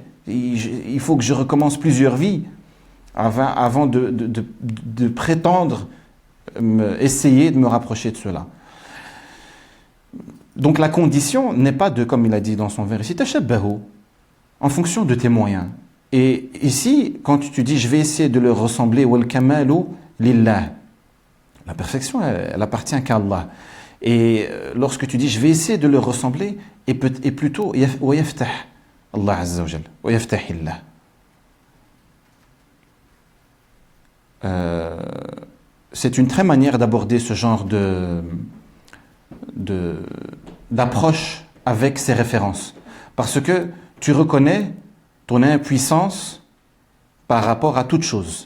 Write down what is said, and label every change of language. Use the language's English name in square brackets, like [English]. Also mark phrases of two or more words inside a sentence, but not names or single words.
[French] Il faut que je recommence plusieurs vies avant de prétendre essayer de me rapprocher de cela. Donc la condition n'est pas de, comme il a dit dans son vers ici, tashabbahu, en fonction de tes moyens. Et ici, quand tu dis, je vais essayer de leur ressembler, [Arabic] والكمال لله, [French] la perfection, elle appartient qu'à Allah. Et lorsque tu dis, je vais essayer de leur ressembler, et plutôt, [Arabic] ويفتح الله عز وجل، ويفتح إله. [French] C'est une très manière d'aborder ce genre d'approche avec ces références. Parce que tu reconnais ton impuissance par rapport à toute chose.